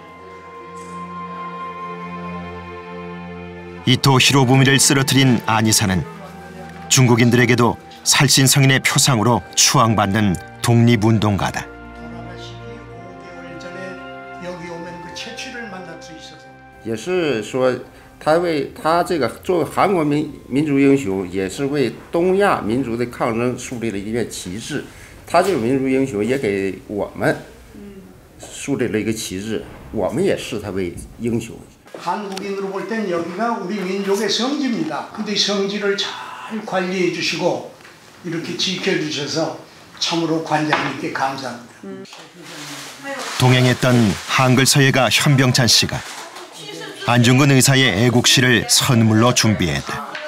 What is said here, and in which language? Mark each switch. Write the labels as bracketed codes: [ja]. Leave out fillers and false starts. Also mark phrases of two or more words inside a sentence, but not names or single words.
[ko] 이토 히로부미를 쓰러뜨린 안의사는 중국인들에게도 살신성인의 표상으로 추앙받는 독립운동가다. 여기 오면 그 채취를 만날 수 있어서. [zh] 也是说他这个作为韩国民族英雄，也是为东亚民族的抗争树立了一面旗帜。他这个民族英雄也给我们树立了一个旗帜，我们也视他为英雄。 [ko] 한국인으로 볼 땐 여기가 우리 민족의 성지입니다. 근데 성지를 잘 관리해 주시고 이렇게 지켜주셔서 참으로 관장님께 감사합니다. 동행했던 한글 서예가 현병찬 씨가 안중근 의사의 애국시를 선물로 준비했다.